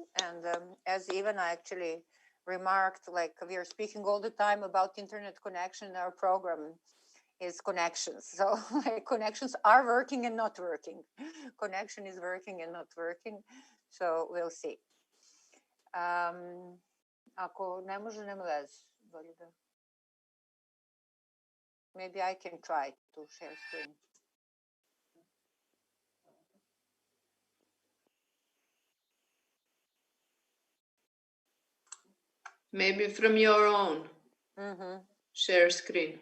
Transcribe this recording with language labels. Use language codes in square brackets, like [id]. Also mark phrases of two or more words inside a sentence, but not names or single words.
[en] And as Ivana actually remarked, like we are speaking all the time about internet connection in our program is connections. So like, connections are working and not working. Connection is working and not working. So we'll see. [sr] Ako ne može, nema veze. Bolje da [en] maybe I can try to share screen. Maybe from your own share screen.